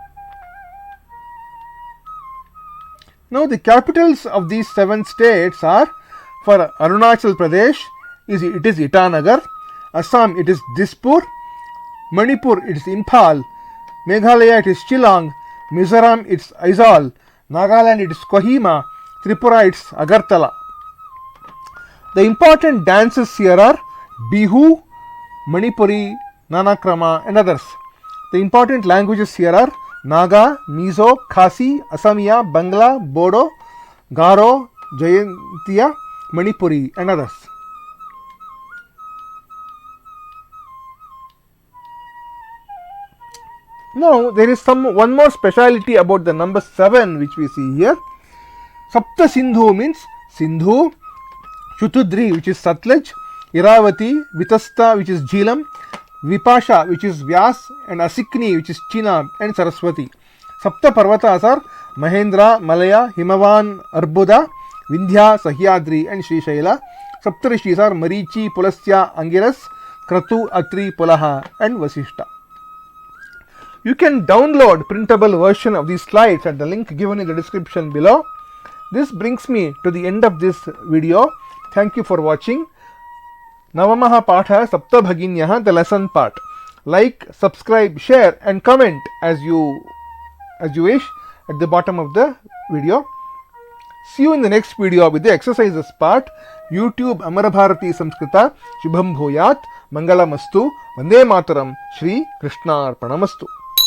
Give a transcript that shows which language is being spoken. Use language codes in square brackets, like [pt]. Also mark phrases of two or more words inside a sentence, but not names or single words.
[en] Now, the capitals of these 7 states are, for Arunachal Pradesh, it is Itanagar, Assam it is Dispur, Manipur it is Imphal, Meghalaya it is Shillong, Mizoram it is Aizawl, Nagaland it is Kohima, Tripura it is Agartala. The important dances here are Bihu, Manipuri, Nanakrama and others. The important languages here are Naga, Mizo, Khasi, Asamiya, Bangla, Bodo, Garo, Jayantiya, Manipuri and others. Now, there is one more speciality about the number 7 which we see here. Sapta Sindhu means Sindhu, Shutudri which is Satluj, Iravati, Vitasta which is Jheelam, Vipasha which is Vyas, and Asikni which is Chenab, and Saraswati. Sapta Parvatas are Mahendra, Malaya, Himavan, Arbuda, Vindhya, Sahyadri and Srishaila. Saptarishis are Marichi, Pulasya, Angiras, Kratu, Atri, Pulaha and Vasishta. You can download printable version of these slides at the link given in the description below. This brings me to the end of this video. Thank you for watching. Navamaha Patha Saptabhaginyah, the lesson part. Like, subscribe, share and comment as you wish at the bottom of the video. See you in the next video with the exercises part. [sa] YouTube Amarabharati Samskrita Shubham Bhuyat Mangalamastu Vande Mataram Shri Krishna Arpanamastu.